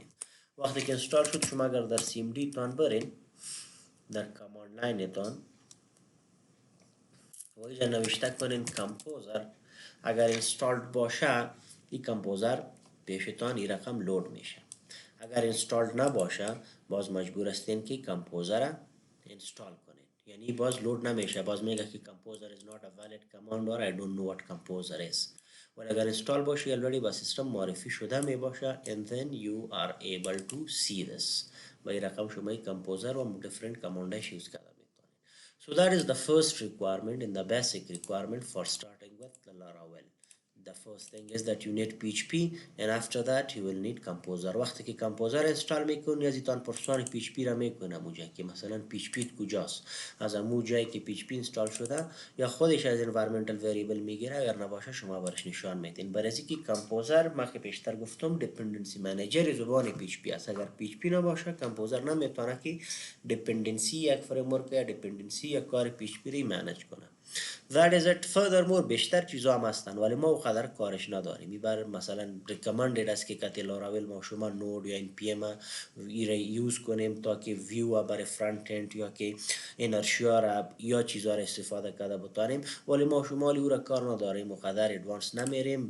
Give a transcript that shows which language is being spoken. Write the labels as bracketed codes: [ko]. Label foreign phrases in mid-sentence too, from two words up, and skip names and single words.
[fa] وقتی که اینستال شد شما اگر در cmd تان برین در [en] command line [fa] تان و اینجا نوشته کنین کمپوزر، اگر اینستالد باشه این کمپوزر پیشتان این رقم لود میشه. اگر اینستالد نباشه باز مجبور هستین که کمپوزر اینستال کنین، یعنی باز لود نمیشه، باز میگه که کمپوزر [en] is not a valid command or I don't know what composer is. [fa] ولی اگر اینستال باشه already با سیستم معرفی شده می باشه [en] and then you are able to see this. [fa] با این رقم شما کمپوزر و [en] different commandش [fa] یوز کرده. [en] So that is the first requirement in the basic requirement for starting with the Laravel. The first thing is that you need PHP and after that you will need composer. [fa] وقتی که کامپوزر انستال میکنی از ایتان پرسان PHP را میکنه موجه که مثلا PHP کجاست، از امو جایی که PHP انستال شده یا خودش از [en] environmental variable [fa] میگیره، اگر نباشه شما برش نشان میدین. برای که کامپوزر ما که پیشتر گفتم [en] dependency manager [fa] زبان PHP است. اگر PHP نباشه کامپوزر نمیتونه که dependency یک framework یا dependency یک کار PHP ری منیج کنه. [en] That is it. [fa] Furthermore بیشتر چیزا هم هستن ولی ما اونقدر کارش نداریم. میبر مثلا recommended است که کتی لاراول ما شما نود یا این پی ام یوز کنیم تا که ویو برای [en] front end [fa] یا که انرشیا را یا چیزا را استفاده کرده بتانیم، ولی ما شما او را کار نداریم، اونقدر ادوانس نمیریم.